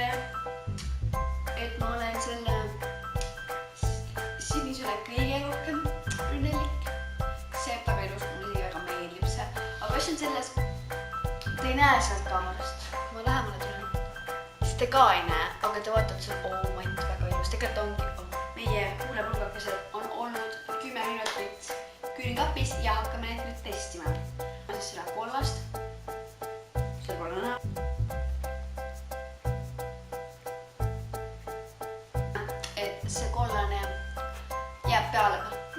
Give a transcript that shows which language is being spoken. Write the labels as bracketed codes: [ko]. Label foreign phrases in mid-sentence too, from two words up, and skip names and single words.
[et] et ma olen selle sinisele kõige rohkem õnnelik. See on väga ilus, mulle isegi väga meeldib see. Aga mis on selles, te ei näe sealt kaamerast. Kui ma lähemale tulen, siis te ka ei näe, aga te vaatate seal, [en] oh my god, [et] väga ilus. Tegelikult ongi meie kuulepulgakesed on olnud 10 minutit külmkapis ja hakkame need nüüd testima. Ma siis selle kollast. See kollane. See kollane jääb peale peal.